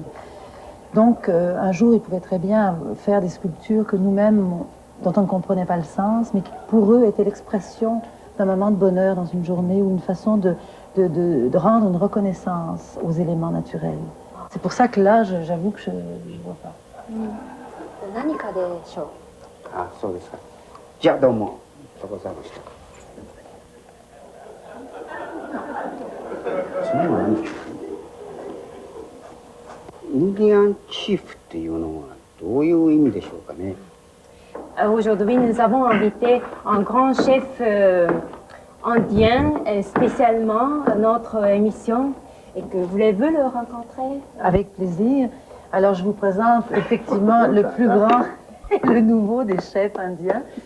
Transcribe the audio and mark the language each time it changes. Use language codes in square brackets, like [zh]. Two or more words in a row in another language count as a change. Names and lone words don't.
[fr] Donc, un jour, ils pouvaient très bien faire des sculptures que nous-mêmes, dont on ne comprenait pas le sens, mais qui, pour eux, étaient l'expression d'un moment de bonheur dans une journée ou une façon de rendre une reconnaissance aux éléments naturels. C'est pour ça que là, j'avoue que je ne vois pas. [ja] 何かでしょう。あそうですかじゃあどうもありがとうございました次は何でしょうインディアンチーフっていうのはどういう意味でしょうかね [fr] Aujourd'hui, nous avons invité un grand chef indien, spécialement à notre émission. Et que voulez-vous le rencontrer? Avec plaisir. Alors, je vous présente effectivement le plus grand et le nouveau des chefs indiens, M.